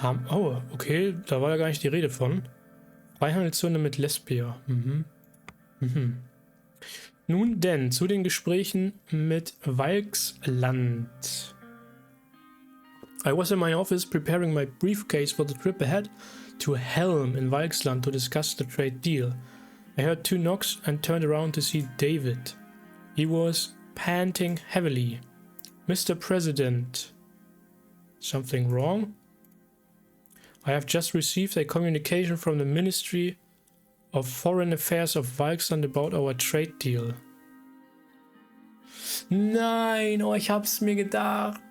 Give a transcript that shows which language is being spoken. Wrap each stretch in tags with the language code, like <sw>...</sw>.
<de>Oh, okay, da war ja gar nicht die Rede von. Freihandelszone mit Lespia. Nun denn, zu den Gesprächen mit Walksland.</de> <en>I was in my office preparing my briefcase for the trip ahead to Helm in Walksland to discuss the trade deal. I heard 2 knocks and turned around to see David. He was panting heavily. Mr. President. Something wrong? I have just received a communication from the Ministry of Foreign Affairs of Walksland about our trade deal.</en> <de>Nein, oh, ich hab's mir gedacht.</de>